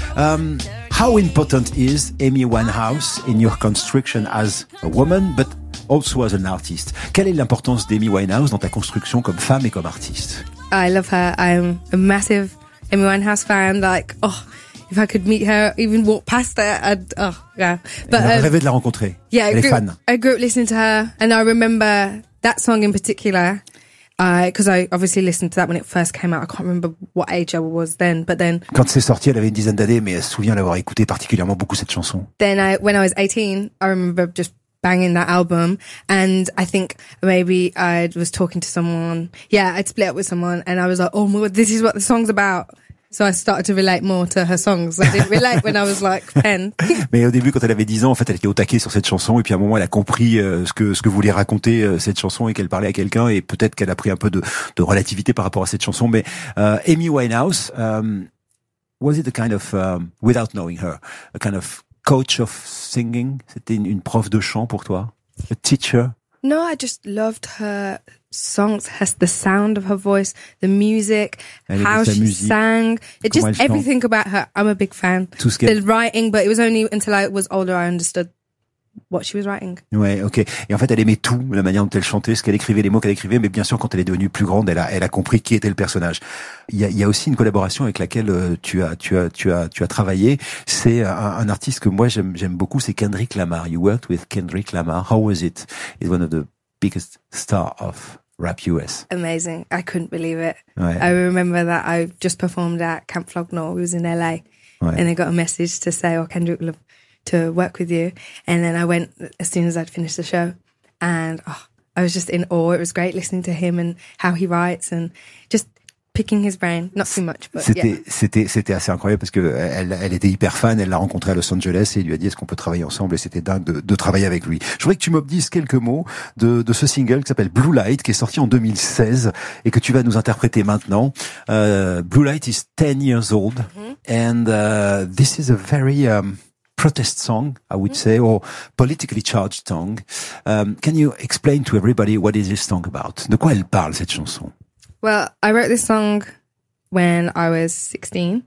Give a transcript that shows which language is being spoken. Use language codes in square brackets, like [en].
[en] How important is Amy Winehouse in your construction as a woman, but also as an artist? [fr] Quelle est l'importance d'Amy Winehouse dans ta construction comme femme et comme artiste? [en] I love her. I'm a massive Amy Winehouse fan. Like, oh, if I could meet her, even walk past her, I'd, oh, yeah. [fr] But, elle rêvait de la rencontrer. [en] Yeah, [fr] elle est fan. [en] I grew up listening to her, and I remember that song in particular, because I obviously listened to that when it first came out. I can't remember what age I was then, but then... [fr] Quand c'est sorti, elle avait une dizaine d'années, mais elle se souvient l'avoir écouté particulièrement beaucoup cette chanson. [en] Then, when I was 18, I remember just banging that album, and I think maybe I was talking to someone. Yeah, I'd split up with someone, and I was like, oh my god, this is what the song's about. So I started to relate more to her songs. I didn't relate when I was like 10. [fr] Mais au début, quand elle avait 10 ans, en fait, elle était au taquet sur cette chanson. Et puis à un moment, elle a compris ce que voulait raconter cette chanson et qu'elle parlait à quelqu'un. Et peut-être qu'elle a pris un peu de relativité par rapport à cette chanson. [en] Mais Amy Winehouse, was it a kind of, without knowing her, a kind of coach of singing? [fr] C'était une prof de chant pour toi? [en] A teacher? No, I just loved her songs, has the sound of her voice, the music, [fr] elle [en] how she [fr] musique, [en] sang, it just everything [fr] chante. [en] About her. I'm a big fan. [fr] Tout ce [en] the writing, but it was only until I was older I understood what she was writing. [fr] Ouais, ok. Et en fait, elle aimait tout, la manière dont elle chantait, ce qu'elle écrivait, les mots qu'elle écrivait. Mais bien sûr, quand elle est devenue plus grande, elle a compris qui était le personnage. Il y a aussi une collaboration avec laquelle tu as travaillé. C'est un artiste que moi j'aime beaucoup. C'est Kendrick Lamar. [en] You worked with Kendrick Lamar. How was it? It's one of the biggest star of rap US. Amazing. I couldn't believe it. [fr] Ouais. [en] I remember that I just performed at Camp Flognor. It was in LA. [fr] Ouais. [en] And I got a message to say, oh, Kendrick would love to work with you. And then I went as soon as I'd finished the show. And oh, I was just in awe. It was great listening to him and how he writes and just picking his brain. Not too much, but [fr] c'était, [en] yeah. [fr] C'était assez incroyable parce que elle était hyper fan. Elle l'a rencontré à Los Angeles et lui a dit, est-ce qu'on peut travailler ensemble? Et c'était dingue de travailler avec lui. Je voudrais que tu me dises quelques mots de ce single qui s'appelle Blue Light, qui est sorti en 2016 et que tu vas nous interpréter maintenant. [en] Blue Light is 10 years old. Mm-hmm. And, this is a very, protest song, I would say, or politically charged song. Can you explain to everybody what is this song about? [fr] De quoi elle parle, cette chanson? [en] Well, I wrote this song when I was 16.